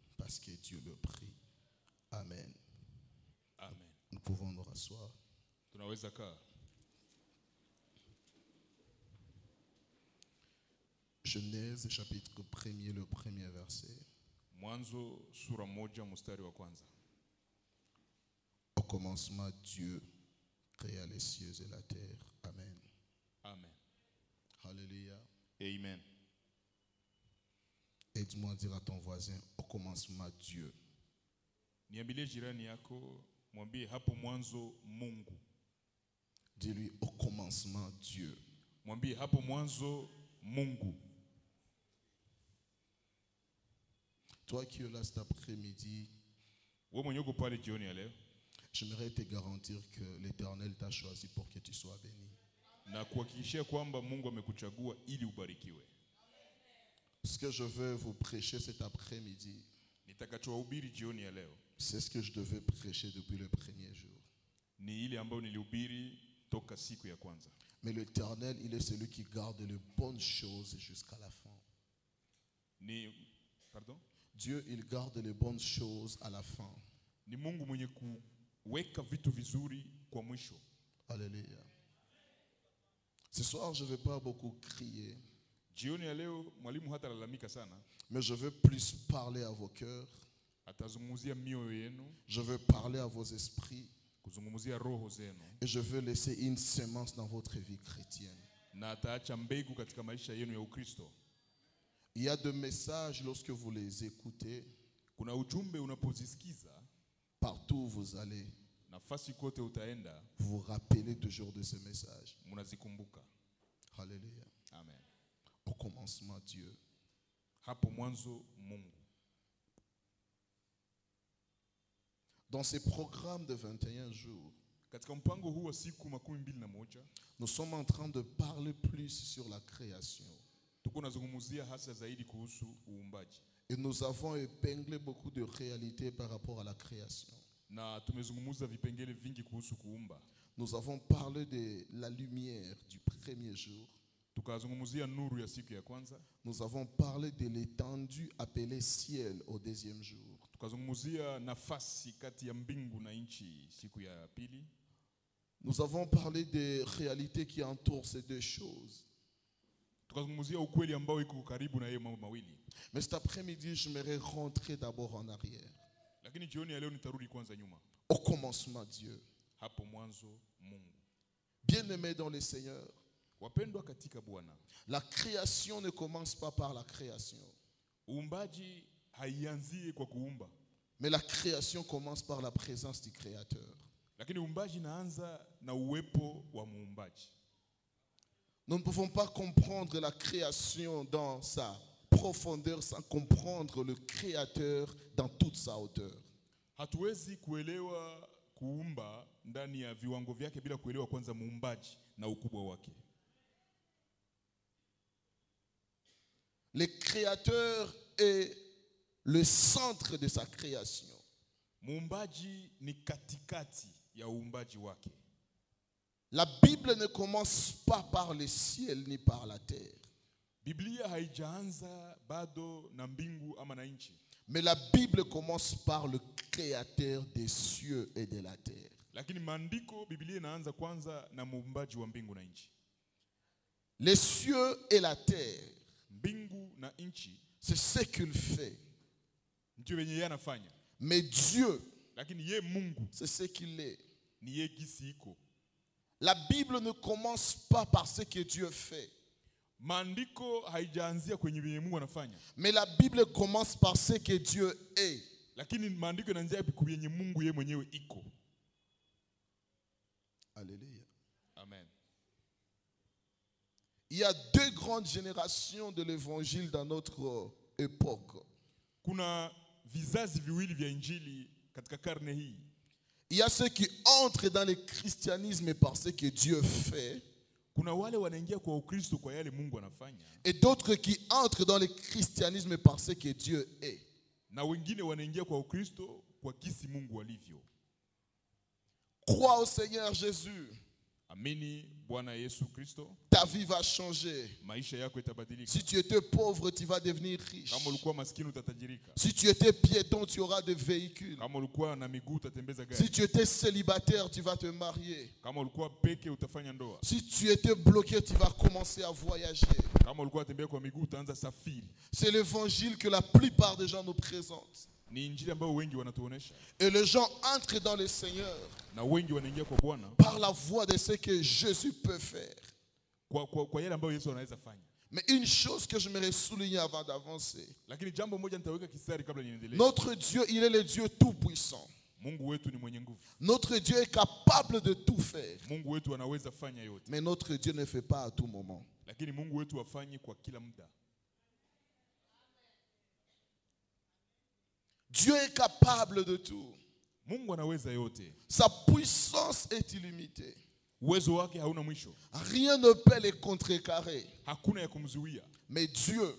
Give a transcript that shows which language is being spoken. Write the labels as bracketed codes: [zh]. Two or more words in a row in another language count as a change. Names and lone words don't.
[fr] ce que Dieu le prie. Amen. Amen. Nous pouvons nous rasseoir. [sw] Tunaweza kaa. [fr] Genèse chapitre 1er, le premier verset. [sw] Mwanzo sura 1 mstari wa kwanza. [fr] Au commencement, Dieu créa les cieux et la terre. Amen. Amen. Alléluia. Amen. Aide-moi à dire à ton voisin, au commencement, Dieu. [sw] Niambilie jirani yako, mwambie hapo mwanzo Mungu. [fr] Dis-lui, au commencement, Dieu. [sw] Mwambie hapo mwanzo Mungu. [fr] Toi qui es là cet après-midi, [sw] Wewe mwenye uko pale jioni ya leo, [fr] j'aimerais te garantir que l'Éternel t'a choisi pour que tu sois béni. [sw] na kuhakikishia kwamba Mungu amekuchagua ili ubarikiwe. [fr] Ce que je veux vous prêcher cet après-midi, [sw] Nitakachowahubiri jioni ya leo [fr] c'est ce que je devais prêcher depuis le premier jour. [sw] ni ile ambayo nilihubiri toka siku ya kwanza. [fr] Mais l'Éternel, il est celui qui garde les bonnes choses jusqu'à la fin. Pardon? Dieu, il garde les bonnes choses à la fin. [sw] Ni Mungu mwenye kuweka vitu vizuri kwa mwisho. [fr] Alléluia. Ce soir, je ne vais pas beaucoup crier, [sw] Jioni ya leo mwalimu hatalalamika sana. [fr] mais je veux plus parler à vos cœurs. [sw] Atazungumzia mioyo yenu, [fr] Je veux parler à vos esprits. [sw] kuzungumzia roho zenu, [fr] Et je veux laisser une sémence dans votre vie chrétienne. [sw] na ataacha mbegu katika maisha yenu ya Ukristo. [fr] Il y a des messages, lorsque vous les écoutez, [sw] Kuna ujumbe unapozisikiza, [fr] partout où vous allez, [sw] nafasi kote utaenda, [fr] vous vous rappelez toujours de ces messages. [sw] mnazikumbuka. [fr] Alléluia. Amen. Au commencement, Dieu. [sw] Hapo mwanzo Mungu. [fr] Dans ces programmes de 21 jours, [sw] Katika mpango huu wa siku 21, [fr] nous sommes en train de parler plus sur la création. [sw] tuko nazungumzia hasa zaidi kuhusu uumbaji. [fr] Et nous avons épinglé beaucoup de réalités par rapport à la création. [sw] Na tumezungumza vipengele vingi kuhusu kuumba. [fr] Nous avons parlé de la lumière du premier jour. [sw] Tukazungumzia nuru ya siku ya kwanza. [fr] Nous avons parlé de l'étendue appelée ciel au deuxième jour. [sw] Tukazungumzia nafasi kati ya mbingu na nchi siku ya pili. [fr] Nous avons parlé des réalités qui entourent ces deux choses. [sw] Tukazungumzia ukweli ambao iko karibu na yeye mambo mawili. [fr] Mais cet après-midi, j'aimerais rentrer d'abord en arrière. [sw] Lakini jioni ya leo nitarudi kwanza nyuma. [fr] Au commencement, Dieu. [sw] Hapo mwanzo Mungu. [fr] Bien-aimés dans le Seigneur, [sw] Wapendwa katika Bwana, [fr] la création ne commence pas par la création. [sw] uumbaji haianzie kwa kuumba, [fr] Mais la création commence par la présence du Créateur. [sw] lakini uumbaji inaanza na uwepo wa muumbaji. [fr] Nous ne pouvons pas comprendre la création dans sa profondeur sans comprendre le Créateur dans toute sa hauteur. [sw] Hatuwezi kuelewa kuumba ndani ya viwango vyake bila kuelewa kwanza muumbaji na ukubwa wake. [fr] Le Créateur est le centre de sa création. [sw] Muumbaji ni katikati ya uumbaji wake. [fr] La Bible ne commence pas par le ciel ni par la terre. [sw] Biblia haijaanza bado na mbingu ama na nchi. [fr] Mais la Bible commence par le Créateur des cieux et de la terre. [sw] Lakini maandiko Biblia inaanza kwanza na muumbaji wa mbingu na nchi. [fr] Les cieux et la terre, [sw] Mbingu na nchi [fr] c'est ce qu'il fait. [sw] ndio wenye yeye anafanya. [fr] Mais Dieu, [sw] Lakini ye Mungu [fr] c'est ce qu'il est. [sw] ni yeye gisi iko. [fr] La Bible ne commence pas par ce que Dieu fait. [sw] Maandiko haijaanzia kwenye vyenye Mungu anafanya. [fr] Mais la Bible commence par ce que Dieu est. [sw] Lakini maandiko yanaanzia kwenye Mungu yeye mwenyewe iko. [fr] Alléluia. Amen. Il y a deux grandes générations de l'évangile dans notre époque. [sw] Kuna vizazi viwili vya injili katika karne hii. [fr] Il y a ceux qui entrent dans le christianisme par ce que Dieu fait. [sw] Kuna wale wanaingia kwa Ukristo kwa yale Mungu anafanya. [fr] Et d'autres qui entrent dans le christianisme par ce que Dieu est. [sw] Na wengine wanaingia kwa Ukristo kwa kisi Mungu alivyo. [fr] Crois au Seigneur Jésus. [sw] Amini Bwana Yesu Kristo, [fr] ta vie va changer. [sw] maisha yako itabadilika. [fr] Si tu étais pauvre, tu vas devenir riche. [sw] Kama ulikuwa maskini utatajirika. [fr] Si tu étais piéton, tu auras des véhicules. [sw] Kama ulikuwa na miguu utatembeza gari. [fr] Si tu étais célibataire, tu vas te marier. [sw] Kama ulikuwa peke utafanya ndoa. [fr] Si tu étais bloqué, tu vas commencer à voyager. [sw] Kama ulikuwa tembea kwa miguu utaanza safiri. [fr] C'est l'évangile que la plupart des gens nous présentent. [sw] Ni injili ambayo wengi wanatuonesha. [fr] Et les gens entrent dans le Seigneur [sw] Na wengi wanaingia kwa Bwana [fr] par la voie de ce que Jésus peut faire. [sw] kwa yale ambayo Yesu anaweza fanya. [fr] Mais une chose que je j'aimerais souligner avant d'avancer. [sw] Lakini jambo moja nitaweka kistari kabla niendelee. [fr] Notre Dieu, il est le Dieu tout-puissant. [sw] Mungu wetu ni mwenye nguvu. [fr] Notre Dieu est capable de tout faire. [sw] Mungu wetu anaweza fanya yote. [fr] Mais notre Dieu ne fait pas à tout moment. [sw] Lakini Mungu wetu afanye kwa kila muda. [fr] Dieu est capable de tout. [sw] Mungu anaweza yote. [fr] Sa puissance est illimitée. [sw] Uwezo wake hauna mwisho. [fr] Rien ne peut les contrecarrer. [sw] Hakuna ya kumzuia. [fr] Mais Dieu,